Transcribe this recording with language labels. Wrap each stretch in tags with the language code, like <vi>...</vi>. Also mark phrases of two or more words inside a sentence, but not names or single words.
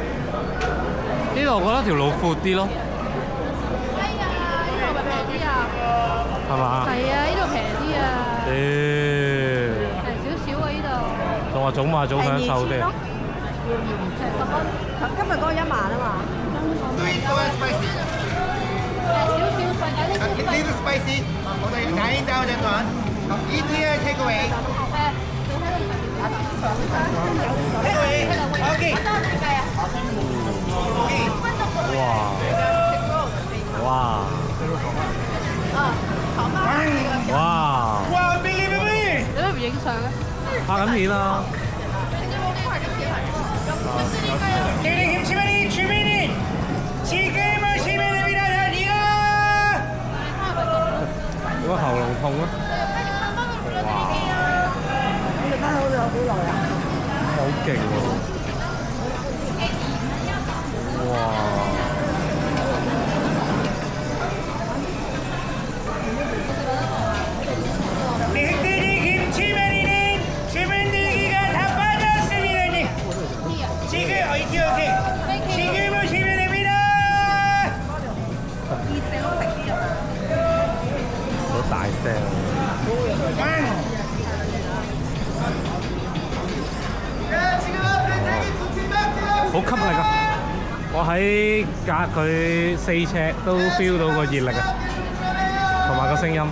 <yue>呢度我覺得條路闊啲咯，哎呀，呢度咪平啲啊？係嘛？係啊，呢度平啲啊。平少少啊，呢度。仲話早買早享受啲。平10蚊。今日嗰個1萬啊嘛。</yue> <en>This is spicy. Okay, 9,000 won. Eat here, take away. Take away. Okay.</en> <yue>哇！哇！哇！</yue> <en>Wow, unbelievable.</en> <yue>你咩唔影相咧？拍緊片啊！</yue> <en>Getting him chimney, chimney.</en> <ko>지금 오시면 됩니다. 이거.</ko> <yue>個喉嚨痛啊！哇！你哋翻好咗有幾耐啊？好勁喎！哇！</yue> <ko>맹들이 김치말이는 주문들기가 다 빠졌습니다. 지금 오케이. 지금 오시면 됩니다.</ko> <yue>好大聲，好吸力啊！我喺隔佢4尺都 feel 到個熱力啊，同埋個聲音。</yue>